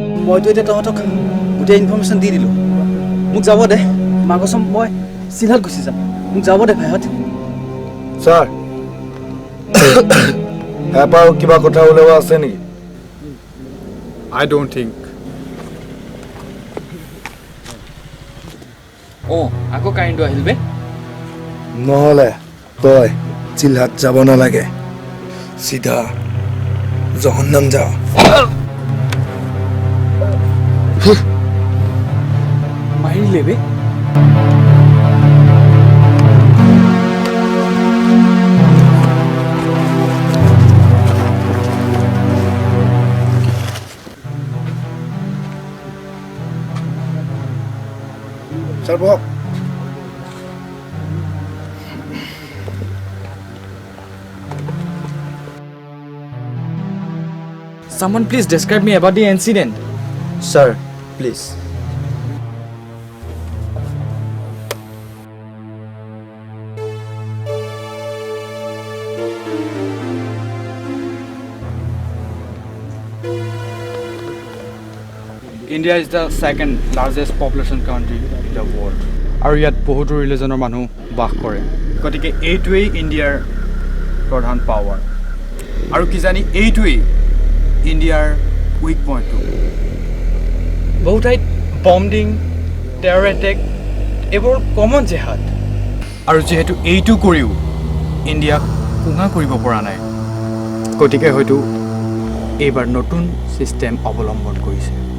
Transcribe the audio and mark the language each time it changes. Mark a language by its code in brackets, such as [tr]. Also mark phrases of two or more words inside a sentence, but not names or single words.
[as] মইতো এতিয়া তহঁতক গোটেই ইনফৰমেশ্যন দি দিলোঁ মোক যাব দে [hi] माँ कसम [as] মই চিধাত গুচি যাম মোক যাব দে ভাইহঁত ছাৰ এবাৰ কিবা কথা ওলাব আছে নেকি [en] I don't think. [as] অঁ আকৌ কাৰেণ্টটো আহিল বে নহ'লে তই চিলহাত যাব নালাগে চিধা জহন্নাম যা মাৰিলে বে ছাৰ বহক [en] Someone please describe me about the incident. sir please India is the second largest population country in the world. [as] আৰু ইয়াত বহুতো ৰিলিজনৰ মানুহ বাস কৰে গতিকে এইটোৱেই ইণ্ডিয়াৰ প্ৰধান পাৱাৰ আৰু কিজানি এইটোৱেই ইণ্ডিয়াৰ উইক পইণ্টটো বহু ঠাইত বম্বিং [en] terror attack [as] এইবোৰ কমন জেহাদ আৰু যিহেতু এইটো কৰিও ইণ্ডিয়াক কোঙা কৰিব পৰা নাই গতিকে হয়তো এইবাৰ নতুন ছিষ্টেম অৱলম্বন কৰিছে